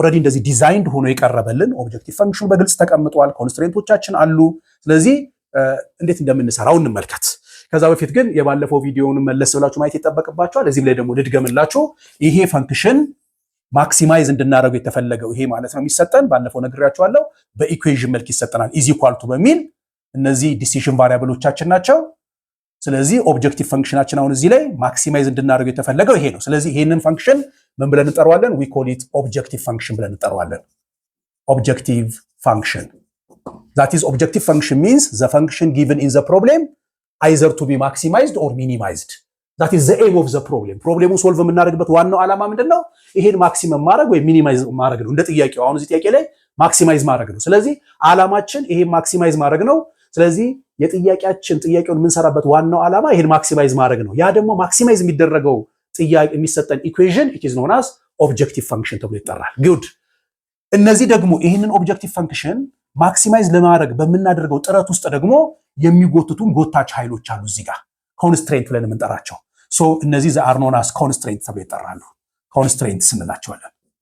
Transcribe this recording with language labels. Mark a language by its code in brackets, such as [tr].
[am] ኦልሬዲ እንደዚህ ዲዛይንድ ሆኖ የቀረበልን ኦብጀክቲቭ ፈንክሽኑ በግልጽ ተቀምጧል፣ ኮንስትሬንቶቻችን አሉ። ስለዚህ እንዴት እንደምንሰራው እንመልከት። ከዛ በፊት ግን የባለፈው ቪዲዮውን መለስ ብላችሁ ማየት ይጠበቅባችኋል። እዚህም ላይ ደግሞ ልድገምላችሁ። ይሄ ፈንክሽን ማክሲማይዝ እንድናደርገው የተፈለገው ይሄ ማለት ነው የሚሰጠን ባለፈው ነግሬያችኋለሁ። በኢኩዌዥን መልክ ይሰጠናል ኢዝ ኢኳል ቱ በሚል እነዚህ ዲሲዥን ቫሪያብሎቻችን ናቸው። ስለዚህ ኦብጀክቲቭ ፈንክሽናችን አሁን እዚህ ላይ ማክሲማይዝ እንድናደርገው የተፈለገው ይሄ ነው። ስለዚህ ይሄንን ፈንክሽን ምን ብለን እንጠራዋለን? [en] ዊ ኮል ኢት ኦብጀክቲቭ ፈንክሽን [am] ብለን እንጠራዋለን። [en] ኦብጀክቲቭ ፈንክሽን that is objective function means the function given in the problem either to be maximized or minimized. that is the aim of the problem. [am] ፕሮብሌሙን ሶልቭ የምናደርግበት ዋናው ዓላማ ምንድነው? ይሄን ማክሲመም ማድረግ ወይ ሚኒማይዝ ማድረግ ነው። እንደ ጥያቄው አሁን እዚህ ጥያቄ ላይ ማክሲማይዝ ማድረግ ነው። ስለዚህ ዓላማችን ይሄን ማክሲማይዝ ማድረግ ነው። ስለዚህ ጥያቄውን የምንሰራበት ዋናው ዓላማ ይሄን ማክሲማይዝ ማድረግ ነው። ያ ደግሞ ማክሲማይዝ የሚደረገው ጥያቄ የሚሰጠን ኢኩዌሽን [en] it is known as objective function [am] ተብሎ ይጠራል። ጉድ እነዚህ ደግሞ ይሄንን ኦብጀክቲቭ ፈንክሽን ማክሲማይዝ ለማድረግ በምናደርገው ጥረት ውስጥ ደግሞ የሚጎትቱን ጎታች ኃይሎች አሉ። እዚህ ጋር ኮንስትሬንት ብለን የምንጠራቸው ሶ እነዚህ [en] ዘ አር ኖን አስ [am] ኮንስትሬንት ተብሎ ይጠራሉ። ኮንስትሬንትስ እንላቸዋለን።